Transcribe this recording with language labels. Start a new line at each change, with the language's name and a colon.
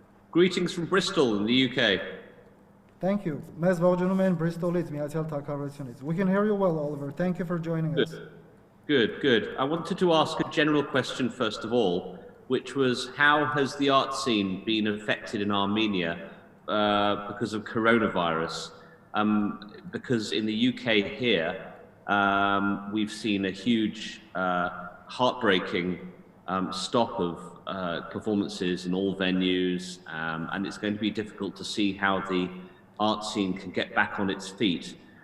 English: Greetings from Bristol in the UK. Thank you.
Armenian: Մեզ ողջունում են Bristol-ից, Միացյալ Թագավորությունից.
English: We can hear you well, Oliver. Thank you for joining us. Good. I wanted to ask a general question first of all, which was how has the art scene been affected in Armenia because of coronavirus? Because in the UK here, we've seen a huge heartbreaking stop of performances in all venues, and it's going to be difficult to see how the art scene can get back on its feet.